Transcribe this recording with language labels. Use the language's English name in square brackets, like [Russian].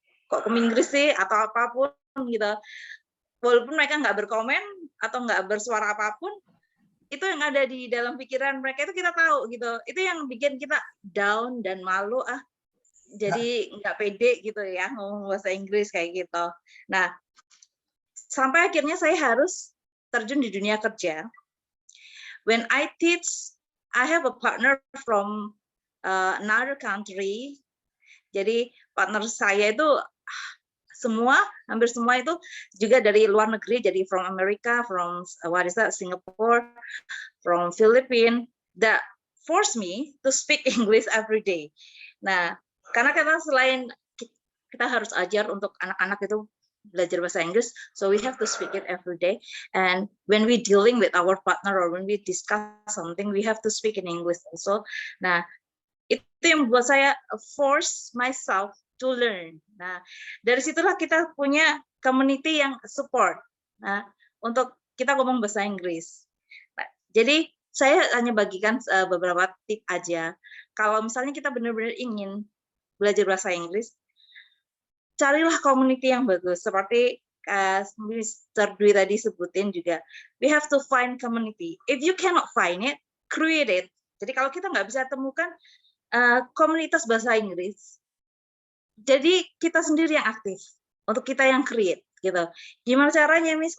[Indonesian] Kok ke Inggris sih atau apapun gitu. Walaupun mereka nggak berkomen atau nggak bersuara apapun, itu yang ada di dalam pikiran mereka itu kita tahu gitu. Itu yang bikin kita down dan malu, jadi nggak pede gitu ya ngomong bahasa Inggris kayak gitu. Nah, sampai akhirnya saya harus terjun di dunia kerja. [English] When I teach, I have a partner from another country. [Indonesian] Jadi partner saya itu hampir semua itu juga dari luar negeri, jadi [English] from America, from Singapore, from Philippines, that force me to speak English every day. [Indonesian] Nah, karena selain kita harus ajar untuk anak-anak itu belajar bahasa Inggris, [English] so we have to speak it every day. And when we dealing with our partner or when we discuss something, we have to speak in English also. [Indonesian] Nah, itu yang membuat saya [English] force myself to learn. [Indonesian] Nah, dari situlah kita punya community yang support. Nah, untuk kita ngomong bahasa Inggris. Nah, jadi saya hanya bagikan beberapa tip aja. Kalau misalnya kita benar-benar ingin belajar bahasa Inggris, carilah community yang bagus. Seperti Mr. Dwi tadi sebutin juga, [English] we have to find community. If you cannot find it, create it. [Indonesian] Jadi kalau kita nggak bisa temukan komunitas bahasa Inggris, jadi kita sendiri yang aktif, untuk kita yang create gitu. Gimana caranya, Miss?